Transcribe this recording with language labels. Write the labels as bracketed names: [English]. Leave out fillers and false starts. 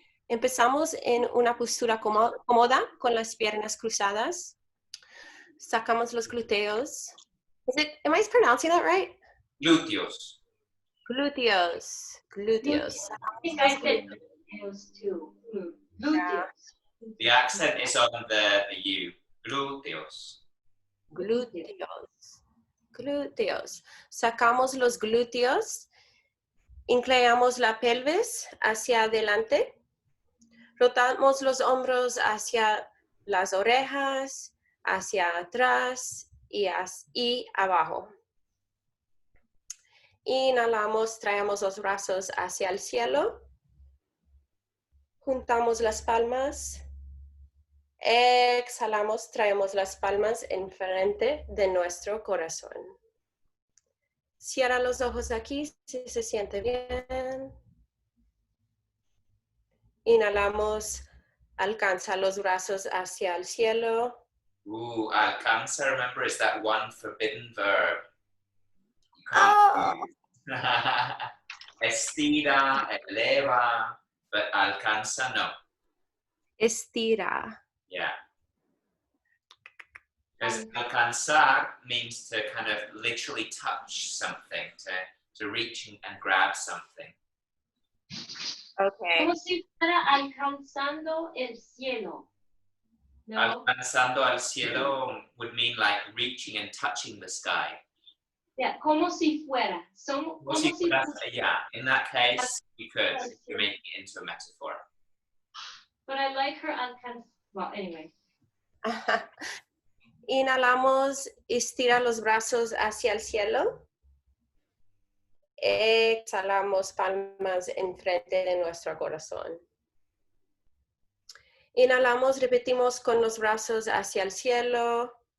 [Spanish] Empezamos en una postura cómoda con las piernas cruzadas. Sacamos los glúteos. [English] Am I pronouncing that right? [Spanish] Glúteos. Glúteos. Glúteos. [English] I think I said glúteos too. Glúteos. The accent is on the U. Glúteos. [Spanish] Glúteos. Glúteos. Sacamos los glúteos. Inclinamos la pelvis hacia adelante. Rotamos los hombros hacia las orejas, hacia atrás y abajo. Inhalamos, traemos los brazos hacia el cielo. Juntamos las palmas. Exhalamos, traemos las palmas enfrente de nuestro corazón. Cierra los ojos aquí si se siente bien. Inhalamos, alcanza los brazos hacia el cielo. [English] Alcanza, remember, is that one forbidden verb. You Oh. can't estira, eleva, but alcanza, no. [Spanish] Estira. [English] Yeah. Because alcanzar means to kind of literally touch something, to reach and grab something. Okay. [Spanish] Como si fuera alcanzando el cielo. No? Alcanzando al cielo [English] would mean like reaching and touching the sky. [Spanish] Yeah, como si fuera. Como si fuera. [English] Yeah, in that case, you could. You're making it into a metaphor. But I like her alcanzar. Well, anyway. [Spanish] Inhalamos, estira los brazos hacia el cielo. Exhalamos, palmas enfrente de nuestro corazón. Inhalamos, repetimos con los brazos hacia el cielo.